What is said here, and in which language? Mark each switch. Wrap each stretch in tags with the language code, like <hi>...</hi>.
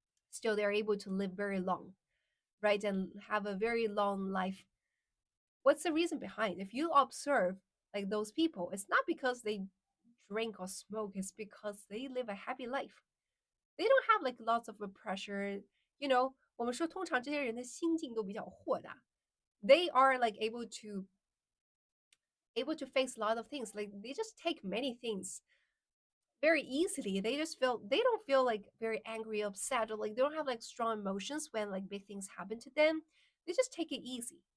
<en>Still, they're able to live very long, right? And have a very long life. What's the reason behind? If you observe like those people, it's not because they drink or smoke, it's because they live a happy life. They don't have like lots of pressure.</en> <zh>我们说通常这些人的心境都比较豁达。</zh> <en>They are like able to face a lot of things. Like they just take many things very easily. They don't feel like very angry, upset, or like they don't have like strong emotions when like big things happen to them. They just take it easy.</en>